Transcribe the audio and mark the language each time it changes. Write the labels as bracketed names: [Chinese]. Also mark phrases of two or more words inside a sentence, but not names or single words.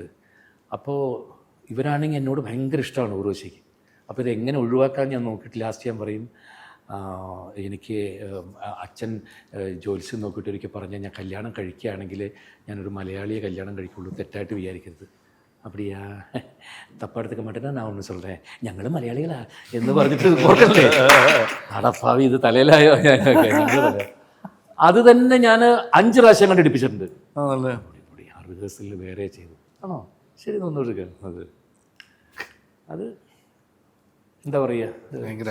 [Malayalam] അപ്പോൾ ഇവരാണെങ്കിൽ എന്നോട് ഭയങ്കര ഇഷ്ടമാണ് ഉർവശിക്ക്. അപ്പോൾ ഇതെങ്ങനെ ഒഴിവാക്കാൻ ഞാൻ നോക്കിയിട്ട് ലാസ്റ്റ് ഞാൻ പറയും, എനിക്ക് അച്ഛൻ ജോത്സ്യം നോക്കിയിട്ട് ഒരിക്കൽ പറഞ്ഞാൽ ഞാൻ കല്യാണം കഴിക്കുകയാണെങ്കിൽ ഞാനൊരു മലയാളിയെ കല്യാണം കഴിക്കുള്ളൂ, തെറ്റായിട്ട് വിചാരിക്കരുത്. [Tamil] அப்படியா தப்பா எடுத்துக்க மாட்டேன்னா நான் ஒன்று சொல்கிறேன், [Malayalam] ഞങ്ങൾ മലയാളികളാ എന്ന് പറഞ്ഞിട്ട് ഓർക്കല്ലേ. അടപ്പാവി ഇത് തലയിലായോ. അത് തന്നെ ഞാൻ 5 പ്രാവശ്യം കണ്ടിടിപ്പിച്ചിട്ടുണ്ട്. ആ റിഹേഴ്സലിൽ വേറെ ചെയ്തു. ആണോ ശരി തോന്നുന്നു. അത് എന്താ പറയുക,